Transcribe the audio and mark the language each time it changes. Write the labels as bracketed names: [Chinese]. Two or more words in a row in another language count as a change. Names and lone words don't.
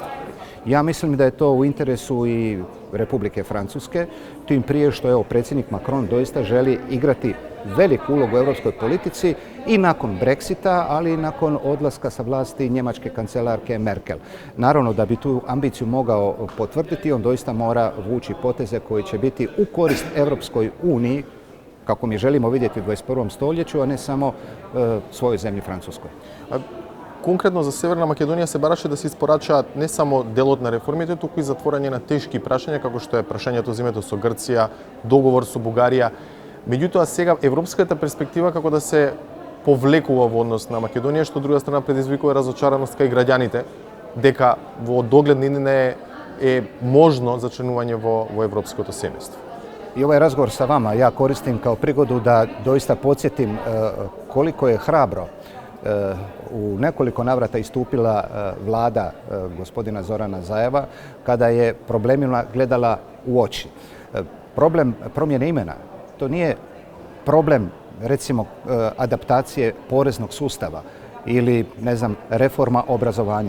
[Croatian] Ja mislim da je to u interesu i Republike Francuske, tim prije što predsjednik Macron doista želi igrati veliku ulogu u europskoj politici i nakon Brexita, ali i nakon odlaska sa vlasti njemačke kancelarke Merkel. Naravno, da bi tu ambiciju mogao potvrditi, on doista mora vući poteze koji će biti u korist Europskoj uniji, kako mi želimo vidjeti u 21. stoljeću, a ne samo svojoj zemlji Francuskoj. [Macedonian] Конкретно за Северна Македонија се бараше да се испорачаат не само делот на реформите, туку и затворање на тешки прашања, како што е прашањето за името со Грција, договор со Бугарија. Меѓутоа, сега европската перспектива како да се повлекува во однос на Македонија, што од друга страна предизвикува разочараност кај граѓаните, дека во догледна иднина е можно зачленување во европското семејство. [Croatian] I ovaj razgovor sa vama ja koristim kao prigodu da doista podsjetim koliko je hrabro u nekoliko navrata istupila vlada gospodina Zorana Zajeva kada je problemima gledala u oči. Problem promjene imena, to nije problem recimo adaptacije poreznog sustava ili reforma obrazovanja.